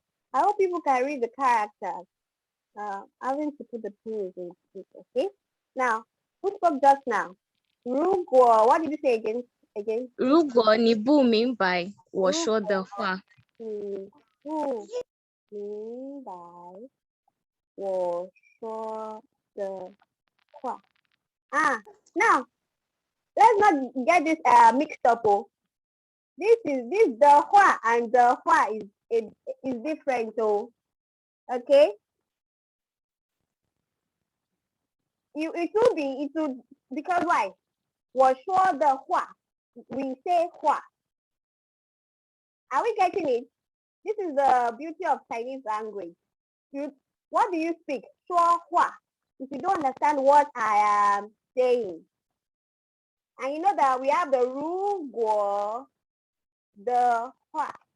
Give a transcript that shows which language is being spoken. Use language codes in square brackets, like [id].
[en] I hope people can read the characters. Having to put the pins in it, okay? Now, who spoke just now? 如果, what did you say again? [zh] 如果你不明白我说的话，你不明白我说的话. [en] Now, let's not get this mixed up. Oh. This the hua and the hua is different. Oh. Okay? It will because why? [zh] 我说的话, [en] we say [zh] 话. [en] Are we getting it? This is the beauty of Chinese language. What do you speak? 说话. If you don't understand what I am saying. And you know that we have the 如果, the 话.